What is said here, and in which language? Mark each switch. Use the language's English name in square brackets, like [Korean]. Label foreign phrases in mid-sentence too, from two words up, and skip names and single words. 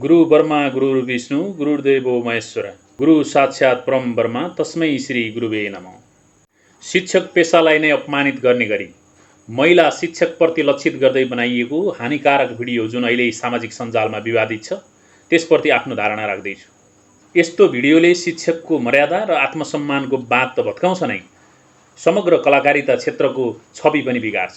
[Sanskrit] गुरु ब्रह्मा गुरु विष्णु गुरुदेवो महेश्वर गुरु साक्षात् परम ब्रह्म तस्मै श्री गुरुवे नमः। [Nepali] शिक्षक पेशालाई नै अपमानित गर्ने गरी महिला शिक्षकप्रति लक्षित गर्दै बनाइएको हानिकारक भिडियो जुन अहिले सामाजिक सञ्जालमा विवादित छ त्यसप्रति आफ्नो धारणा राख्दैछु। यस्तो भिडियोले शिक्षकको मर्यादा र आत्मसम्मानको बात त भत्काउँछ नै, समग्र कलाकारिता क्षेत्रको छवि पनि बिगार्छ।